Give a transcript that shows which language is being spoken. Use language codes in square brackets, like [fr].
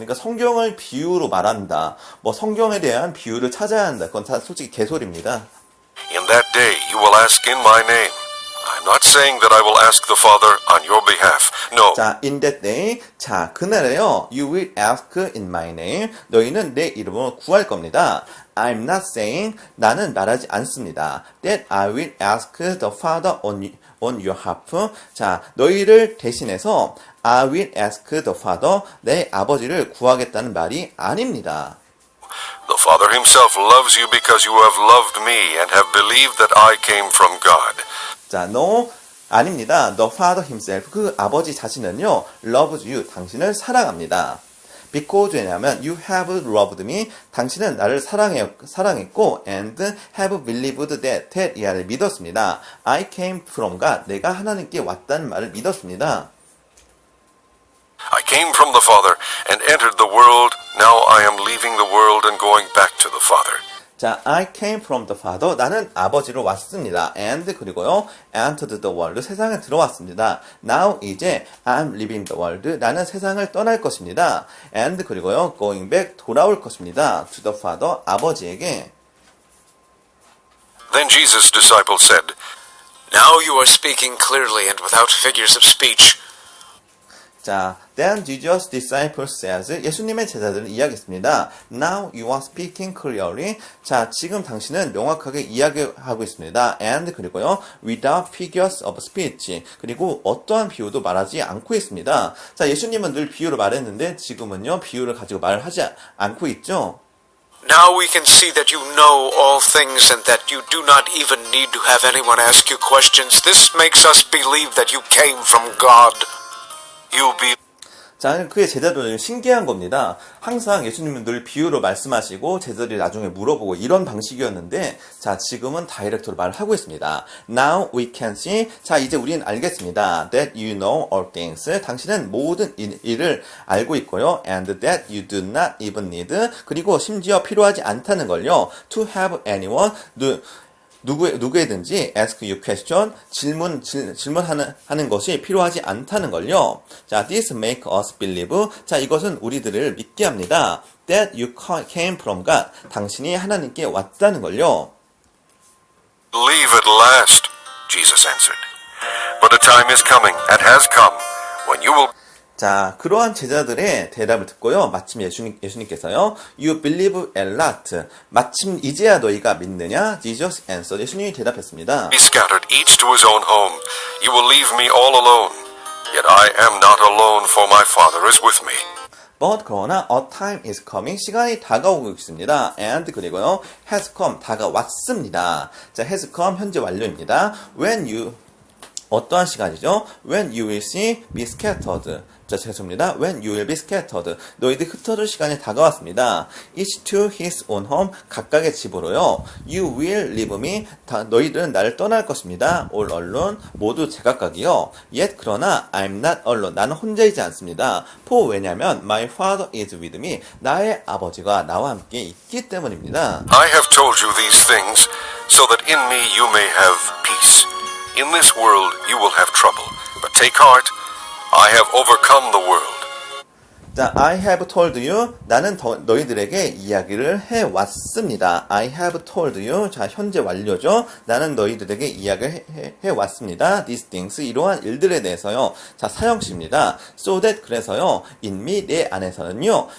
[ko] 그러니까 성경을 비유로 말한다. 뭐 성경에 대한 비유를 찾아야 한다. 그건 다 솔직히 개소리입니다. [en] In that day you will ask in my name. I'm not saying that I will ask the Father on your behalf. No. 자, in that day. 자, [ko] 그날에요. [en] You will ask in my name. [ko] 너희는 내 이름으로 구할 겁니다. [en] I'm not saying. [ko] 나는 말하지 않습니다. [en] That I will ask the Father on your behalf. 자, [ko] 너희를 대신해서 [en] I will ask the Father. [ko] 내 아버지를 구하겠다는 말이 아닙니다. [en] The Father himself loves you because you have loved me and have believed that I came from God. [ko] 자, no, 아닙니다. [en] The Father himself, [ko] 그 아버지 자신은요, [en] loves you, [ko] 당신을 사랑합니다. [en] Because [ko] 왜냐하면 [en] you have loved me, [ko] 당신은 나를 사랑했고 [en] and have believed that [ko] 이하를 믿었습니다. [en] I came from God, [ko] 내가 하나님께 왔다는 말을 믿었습니다. [en] I came from the Father and entered the world. Now I am leaving the world and going back to the Father. 자, I came from the Father. [ko] 나는 아버지로 왔습니다. [en] And 그리고요, entered the world. [ko] 세상에 들어왔습니다. [en] Now 이제 I'm leaving the world. [ko] 나는 세상을 떠날 것입니다. And 그리고요, [en] going back [ko] 돌아올 것입니다. [en] To the Father. [ko] 아버지에게. [en] Then Jesus' disciples said, Now you are speaking clearly and without figures of speech. 자, then Jesus' disciples says, [ko] 예수님의 제자들은 이야기했습니다. [en] Now you are speaking clearly. [ko] 자, 지금 당신은 명확하게 이야기하고 있습니다. [en] And 그리고요, without figures of speech. [ko] 그리고 어떠한 비유도 말하지 않고 있습니다. 자, 예수님은 늘 비유로 말했는데 지금은요, 비유를 가지고 말을 하지 않고 있죠. [en] Now we can see that you know all things and that you do not even need to have anyone ask you questions. This makes us believe that you came from God. [ko] 자, 그의 제자들은 신기한 겁니다. 항상 예수님은 늘 비유로 말씀하시고 제자들이 나중에 물어보고 이런 방식이었는데 자, 지금은 다이렉트로 말을 하고 있습니다. [en] Now we can see. [ko] 자, 이제 우리는 알겠습니다. [en] That you know all things. [ko] 당신은 모든 일을 알고 있고요. [en] And that you do not even need. [ko] 그리고 심지어 필요하지 않다는 걸요. [en] To have anyone. [ko] 누구에든지 [en] ask you question, [ko] 질문하는 것이 필요하지 않다는 걸요. [en] 자, this make us believe. [ko] 자, 이것은 우리들을 믿게 합니다. [en] That you came from God. [ko] 당신이 하나님께 왔다는 걸요. [en] Believe at last, Jesus answered. But a time is coming, and has come, when you will... [ko] 자, 그러한 제자들의 대답을 듣고요. 마침 예수님께서요. [en] You believe a lot. [ko] 마침 이제야 너희가 믿느냐? [en] Jesus answered. [ko] 예수님이 대답했습니다. [en] be scattered, each to his own home. You will leave me all alone. Yet I am not alone, for my Father is with me. But 그러나 a time is coming. [ko] 시간이 다가오고 있습니다. [en] And 그리고요. has come. [ko] 다가왔습니다. 자, [en] has come [ko] 현재 완료입니다. [en] When you [ko] 어떠한 시간이죠? [en] When you will see be scattered. [ko] 자, 죄송합니다. [en] When you will be scattered. [ko] 너희들 흩어질 시간이 다가왔습니다. [en] Each to his own home. [ko] 각각의 집으로요. [en] You will leave me. [ko] 너희들은 나를 떠날 것입니다. [en] All alone. [ko] 모두 제각각이요. [en] Yet 그러나 I'm not alone. [ko] 나는 혼자이지 않습니다. [en] For 왜냐면 my father is with me. [ko] 나의 아버지가 나와 함께 있기 때문입니다. [en] I have told you these things, so that in me you may have peace. In this world you will have trouble, but take heart, I have overcome the world. 자, I have told you. [ko] 나는 너희들에게 이야기를 해왔습니다. [en] I have told you. 자, [ko] 현재 완료죠. 나는 너희들에게 이야기를 해왔습니다. [en] These things. [ko] 이러한 일들에 대해서요. 자, 사형식입니다. [en] So that. [ko] 그래서요. [en] In me. [ko] 내 안에서는요.